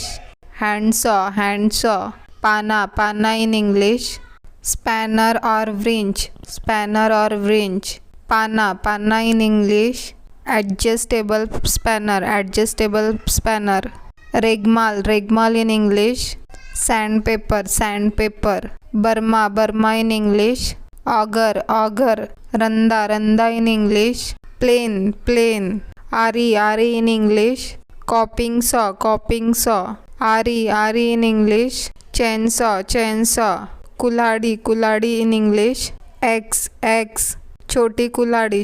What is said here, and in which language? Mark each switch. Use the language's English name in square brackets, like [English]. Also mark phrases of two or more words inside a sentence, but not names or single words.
[English] handsaw. handsaw. पाना. पाना in English. spanner और wrench. spanner और wrench. पाना. पाना in English. adjustable spanner. adjustable spanner. रेगमाल. रेगमाल in English. sandpaper. sandpaper. बर्मा. बर्मा in English. auger. auger. रंदा. रंदा in English. plane. plane. आरी. आरी in English. coping saw. coping saw. आरी. आरी in English. chain saw. chain saw. कुल्हाड़ी. कुल्हाड़ी in English. axe. axe. [Hindi] छोटी कुल्हाड़ी.